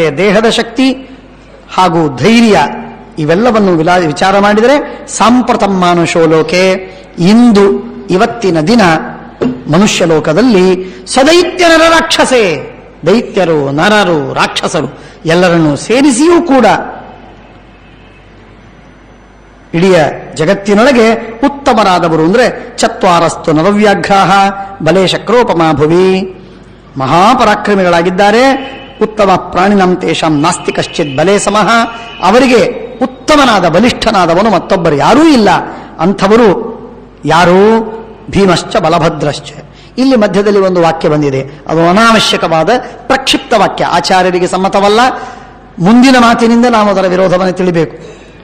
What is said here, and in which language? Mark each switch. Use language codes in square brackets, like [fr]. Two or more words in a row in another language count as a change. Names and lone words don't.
[kn] ದೇಹದ ಶಕ್ತಿ ಹಾಗೂ ಧೈರ್ಯ ಇವೆಲ್ಲವನ್ನು ವಿಚಾರ ಮಾಡಿದರೆ, [sa] ಸಾಂಪ್ರತಂ ಮಾನುಷೋ ಲೋಕೆ, [kn] ಇವತ್ತಿನ ದಿನ ಮನುಷ್ಯ ಲೋಕದಲ್ಲಿ [sa] ಸದೈತ್ಯ ನರ ರಾಕ್ಷಸೇ, [kn] ದೈತ್ಯರು ನರರು ರಾಕ್ಷಸರು ಎಲ್ಲರನ್ನೂ ಸೇರಿಸಿಯೂ ಕೂಡ ಇಡೀ ಜಗತ್ತಿನೊಳಗೆ ಉತ್ತಮರಾದವರು ಅಂದ್ರೆ [sa] ಚತ್ವಾರಸ್ತು ನರವ್ಯಾಘ್ರಾಹ ಬಲೇ ಶಕ್ರೋಪಮಾ ಭುವಿ, [kn] ಮಹಾಪರಾಕ್ರಮಿಗಳಾಗಿದ್ದಾರೆ. [sa] ಉತ್ತಮ ಪ್ರಾಣಿನಂ ತೇಷಾಂ ನಾಸ್ತಿ ಕಶ್ಚಿತ್ ಬಲೇ ಸಮಃ, [kn] ಅವರಿಗೆ ಉತ್ತಮನಾದ ಬಲಿಷ್ಠನಾದವನು ಮತ್ತೊಬ್ಬರು ಯಾರೂ ಇಲ್ಲ. ಅಂಥವರು ಯಾರು? [sa] ಭೀಮಶ್ಚ ಬಲಭದ್ರಶ್ಚ. [kn] ಇಲ್ಲಿ ಮಧ್ಯದಲ್ಲಿ ಒಂದು ವಾಕ್ಯ ಬಂದಿದೆ, ಅದು ಅನಾವಶ್ಯಕವಾದ ಪ್ರಕ್ಷಿಪ್ತ ವಾಕ್ಯ, ಆಚಾರ್ಯರಿಗೆ ಸಮ್ಮತವಲ್ಲ. ಮುಂದಿನ ಮಾತಿನಿಂದ ನಾವು ಅದರ ವಿರೋಧವನ್ನು ತಿಳಿಬೇಕು.